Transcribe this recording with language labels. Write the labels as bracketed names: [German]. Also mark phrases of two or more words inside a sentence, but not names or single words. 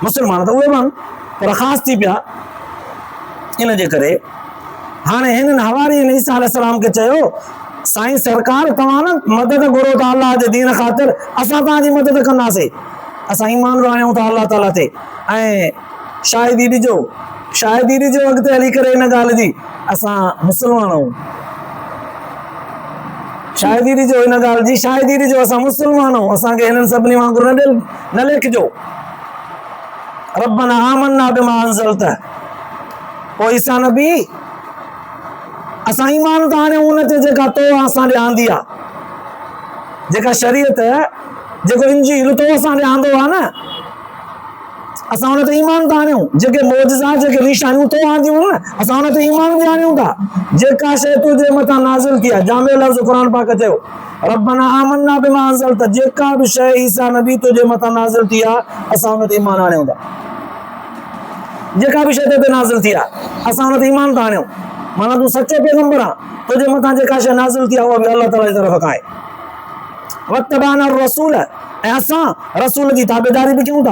[Sindhi] मुस्लमान त उहे बि आहिनि, पर ख़ासि थी पिया। इन जे करे हाणे हिननि हवारी ईसा अलैहिस्सलाम खे चयो, साईं सरकार तव्हां न मदद घुरो था अलाह जे दीन ख़ातिर, असां तव्हांजी मदद कंदासीं, असां ईमान आणियूं था अलाह ताला ते। ऐं शाहिदी ॾिजो, शाहिदी ॾिजो अॻिते हली करे हिन ॻाल्हि जी, असां मुस्लमान आहियूं। शाहिदी ॾिजो हिन ॻाल्हि जी, शाहिदी ॾिजो असां मुस्लमान आहियूं, असांखे हिननि सभिनी वांगुरु न लिखिजो। [Arabic] ربنا آمنا بما أنزلت. [Sindhi] पोइ ईसा नबी असां ईमान था आणियूं उन ते जेका तो असां ॾे आंदी आहे, जेका शरीयत जेको इंजील तो असां ॾे आंदो आहे न, असां हुन ते ईमान था आणियूं। जेके मौजज़ा जेके निशानियूं तो आंदियूं न, असां हुन ते ईमान बि आणियूं था। जेका शइ तुंहिंजे मथां नाज़िल थी आहे, जामे लफ़्ज़ क़ुर पाक चयो [Arabic] ربنا آمنا بما أنزلت, [Sindhi] जेका बि शइ ईसा नबी तुंहिंजे मथां नाज़िल थी आहे असां हुन ते ईमान आणियूं था। जेका बि शइ ते नाज़िल थी आहे असां हुन ते ईमान था आणियूं। माना तूं सचो पैगंबर आहे, तुंहिंजे मथां जेका शइ नाज़िल थी आहे उहा बि अलाह ताला जी तरफ़ खां आहे। [Arabic] واتبعنا الرسول, [Sindhi] ऐं असां रसूल जी ताबेदारी बि कयूं था।